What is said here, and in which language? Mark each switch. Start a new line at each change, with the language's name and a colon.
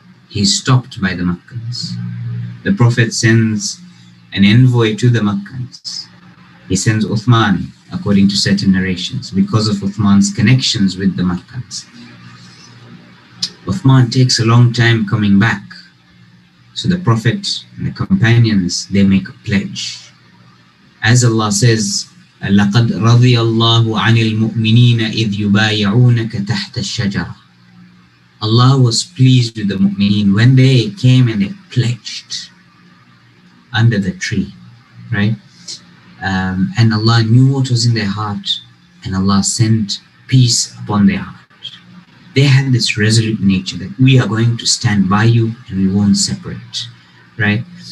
English: He's stopped by the Makkans. The Prophet sends an envoy to the Makkans. He sends Uthman, according to certain narrations, because of Uthman's connections with the Makkans. Uthman takes a long time coming back. So the Prophet and the companions, they make a pledge.
Arabic: As Allah says, لَقَدْ رَضِيَ اللَّهُ عَنِ الْمُؤْمِنِينَ إِذْ يُبَايِعُونَكَ تَحْتَ الشَّجَرَةِ.
English: Allah was pleased with the mu'mineen when they came and they pledged under the tree, right? And Allah knew what was in their heart, and Allah sent peace upon their heart. They had this resolute nature that we are going to stand by you and we won't separate, right?